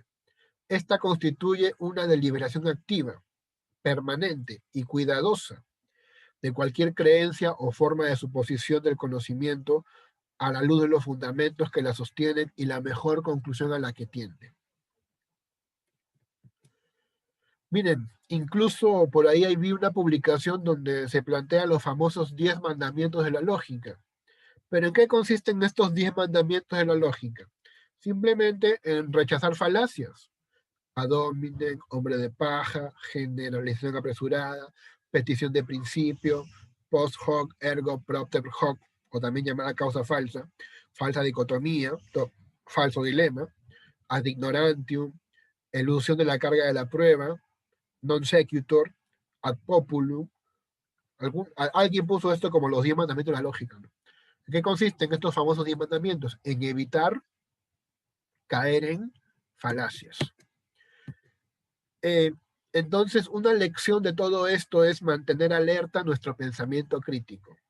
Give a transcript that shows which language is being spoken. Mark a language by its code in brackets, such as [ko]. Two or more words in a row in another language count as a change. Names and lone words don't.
[es] Esta constituye una deliberación activa, permanente y cuidadosa de cualquier creencia o forma de suposición del conocimiento a la luz de los fundamentos que la sostienen y la mejor conclusión a la que tiende. Miren, incluso por ahí vi una publicación donde se plantean los famosos 10 mandamientos de la lógica. ¿Pero en qué consisten estos 10 mandamientos de la lógica? Simplemente en rechazar falacias. [la] Ad hominem, [es] hombre de paja, generalización apresurada, petición de principio, [la] post hoc, ergo propter hoc, [es] o también llamada causa falsa, falsa dicotomía, falso dilema, [la] ad ignorantium, [es] elusión de la carga de la prueba, [la] non sequitur, ad populum. [es] Alguien puso esto como los 10 mandamientos de la lógica, ¿no? ¿En qué consisten estos famosos 10 mandamientos? En evitar caer en falacias. Entonces, una lección de todo esto es mantener alerta nuestro pensamiento crítico.